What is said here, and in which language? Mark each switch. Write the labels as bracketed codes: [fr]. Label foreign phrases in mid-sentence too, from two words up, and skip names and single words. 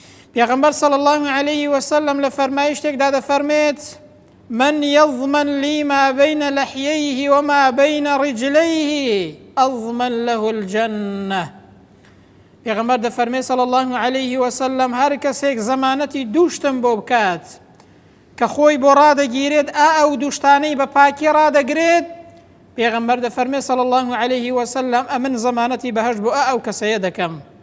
[ckb] پێغەمبەر [ar] صلی الله عليه وسلم [ckb] لە فەرمایشتێکدا دەفەرمێت [ar] من يضمن لي ما بين لحييه وما بين رجليه أضمن له الجنة. [ckb] پێغەمبەر دەفەرمێت [ar] صلی الله عليه وسلم [ckb] هەر کەسێک زەمانەتی دووشتم بۆ بکات کە خۆی بۆ ڕادەگیرێت ئەو دووشتانەی بە پاکی ڕادەگرێت، پێغەمبەر دەفەرمێت [ar] صلی الله عليه وسلم [ckb] ئەمن زەمانەتی بەهەشت بۆ ئەو کەسەیە دەکەم.